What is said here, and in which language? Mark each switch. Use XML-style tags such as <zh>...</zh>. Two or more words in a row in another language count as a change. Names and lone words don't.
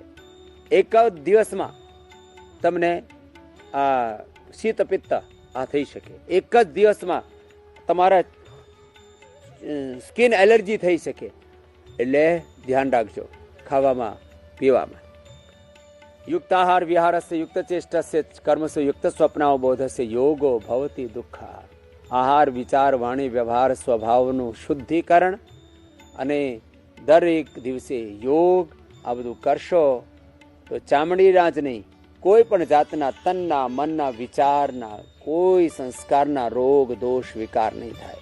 <gu>એક જ દિવસમાં તમને આ શીત પિત્ત આ થઈ શકે. એક જ દિવસમાં તમારા</gu> <en>skin allergy</en> <gu>થઈ શકે. એટલે ધ્યાન રાખજો ખાવામાં પીવામાં.</gu> <sa>युक्ताहार विहारस्य युक्तचेष्टस्य कर्मसु युक्त स्वप्नावबोधस्य योगो भवति दुःखाहार.</sa> <gu>આહાર વિચાર વાણી વ્યવહાર સ્વભાવનું શુદ્ધિકરણ અને દરેક દિવસે યોગ આ બધું કરશો તો ચામડીના જ નહીં, કોઈ પણ જાતના તનના મનના વિચારના કોઈ સંસ્કારના રોગ દોષ વિકાર નહીં થાય.</gu>